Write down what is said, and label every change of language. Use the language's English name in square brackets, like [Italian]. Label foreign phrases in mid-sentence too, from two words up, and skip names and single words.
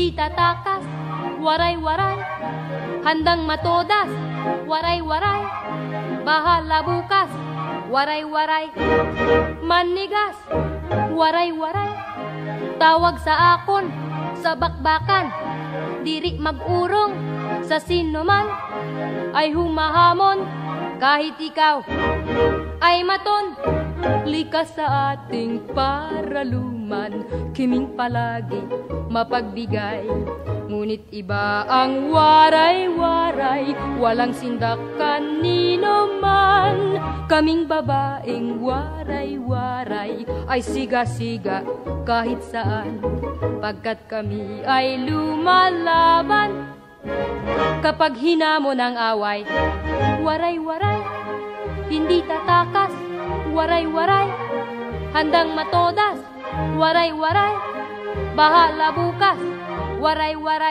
[Filipino] tatakas, waray-waray. Handang matodas, waray-waray. Bahala bukas, waray-waray. Manigas, waray-waray. Tawag sa akon, sa bakbakan. [Waray] Diri mag-urong, [Filipino] sa sinuman ay humahamon. Kahit ikaw ay maton, likas sa ating paraluman. Kiming palagi mapagbigay, ngunit iba ang waray-waray. Walang sindak kanino man. Kaming babaeng waray-waray ay siga-siga kahit saan, pagkat kami ay lumalaban. Kapag hinamon ang away, waray-waray. Hindi tatakas, waray-waray. Handang matodas, waray-waray. Bahala bukas, waray-waray.